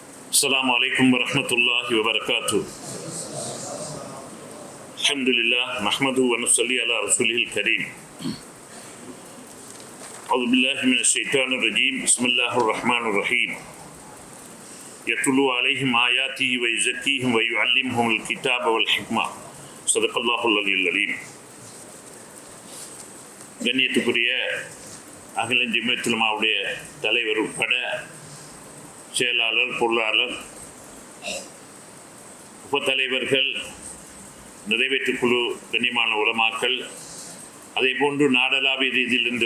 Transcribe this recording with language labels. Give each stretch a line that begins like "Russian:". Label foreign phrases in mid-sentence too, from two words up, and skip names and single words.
Arabic: السلام عليكم ورحمة الله وبركاته. الحمد لله نحمده ونصلي على رسوله الكريم. أعوذ بالله من الشيطان الرجيم. بسم الله الرحمن الرحيم. يتلو عليهم آياته ويزكيهم ويعلمهم الكتاب والحكمة. صدق الله العلي العليم.
Tamil: கண்ணியத்துக்குரிய அகில ஜமியத்துல் உலமாவுடைய தலைவர் உட்பட செயலாளர், பொருளாளர், உபத்தலைவர்கள், நிறைவேற்றுக்குழு, கண்ணியமான உலமாக்கள், அதே போன்று நாடளாவிய ரீதியிலிருந்து